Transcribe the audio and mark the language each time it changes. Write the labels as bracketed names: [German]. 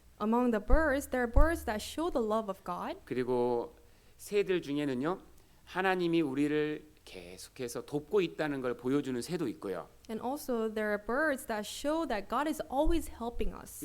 [English] Among the birds, there are birds that show the love of God. [Korean] 그리고 새들 중에는요 하나님이 우리를 계속해서 돕고 있다는 걸 보여주는 새도 있고요. [English] And also there are birds that show that God is always helping us.